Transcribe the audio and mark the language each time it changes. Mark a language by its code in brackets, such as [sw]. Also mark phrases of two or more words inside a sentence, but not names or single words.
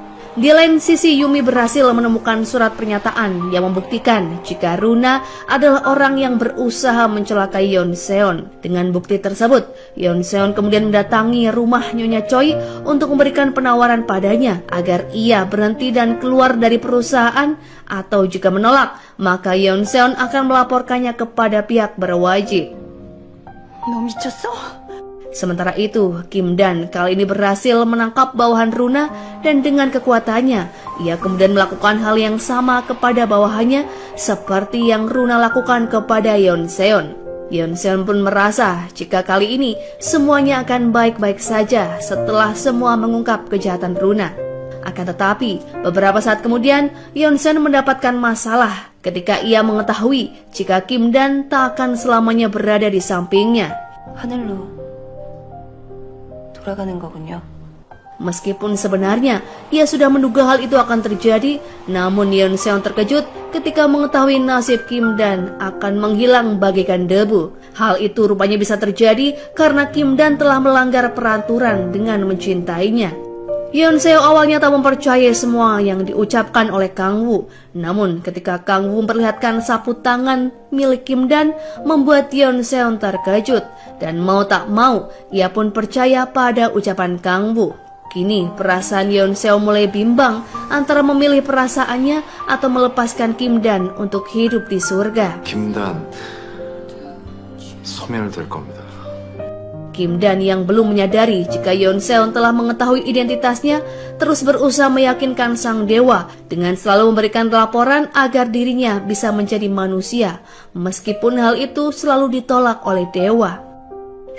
[id] Di lain sisi, Yumi berhasil menemukan surat pernyataan yang membuktikan jika Runa adalah orang yang berusaha mencelakai Yeon Seon. Dengan bukti tersebut, Yeon Seon kemudian mendatangi rumah Nyonya Choi untuk memberikan penawaran padanya agar ia berhenti dan keluar dari perusahaan, atau jika menolak, maka Yeon Seon akan melaporkannya kepada pihak berwajib. [ko] 너 미쳤어? [id] Sementara itu, Kim Dan kali ini berhasil menangkap bawahan Runa dan dengan kekuatannya, ia kemudian melakukan hal yang sama kepada bawahannya seperti yang Runa lakukan kepada Yeon Seon. Yeon Seon pun merasa jika kali ini semuanya akan baik-baik saja setelah semua mengungkap kejahatan Runa. Akan tetapi, beberapa saat kemudian, Yeon Seon mendapatkan masalah ketika ia mengetahui jika Kim Dan tak akan selamanya berada di sampingnya. [ko] 하늘로 돌아가는 거군요. [id] Meskipun sebenarnya ia sudah menduga hal itu akan terjadi, namun Yeon Seon terkejut ketika mengetahui nasib Kim Dan akan menghilang bagaikan debu. Hal itu rupanya bisa terjadi karena Kim Dan telah melanggar peraturan dengan mencintainya. Yeon Seo awalnya tak mempercayai semua yang diucapkan oleh Kang Woo. Namun ketika Kang Woo memperlihatkan sapu tangan milik Kim Dan, membuat Yeon Seon terkejut. Dan mau tak mau, ia pun percaya pada ucapan Kang Woo. Kini perasaan Yeon Seo mulai bimbang antara memilih perasaannya atau melepaskan Kim Dan untuk hidup di surga. [ko] 김단 소멸될 겁니다. [id] Kim Dan yang belum menyadari jika Yeon Seon telah mengetahui identitasnya terus berusaha meyakinkan sang dewa dengan selalu memberikan laporan agar dirinya bisa menjadi manusia, meskipun hal itu selalu ditolak oleh dewa.